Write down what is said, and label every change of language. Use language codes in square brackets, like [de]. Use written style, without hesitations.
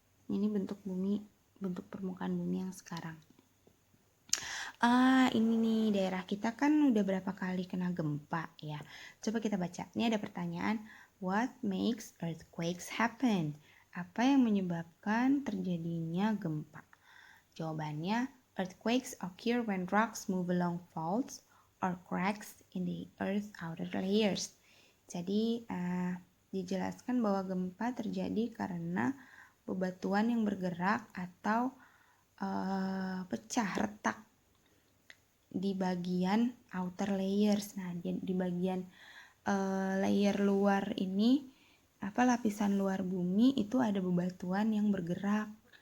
[id] Ini bentuk bumi, bentuk permukaan bumi yang sekarang. Ini nih, daerah kita kan udah berapa kali kena gempa ya. Coba kita baca. Ini ada pertanyaan, [en] what makes earthquakes happen? [id] Apa yang menyebabkan terjadinya gempa? [en] Jawabannya, earthquakes occur when rocks move along faults or cracks in the earth's outer layers. [id] Jadi dijelaskan bahwa gempa terjadi karena bebatuan yang bergerak atau pecah, retak di bagian outer layers. Nah, di bagian layer luar ini, lapisan luar bumi itu ada bebatuan yang bergerak.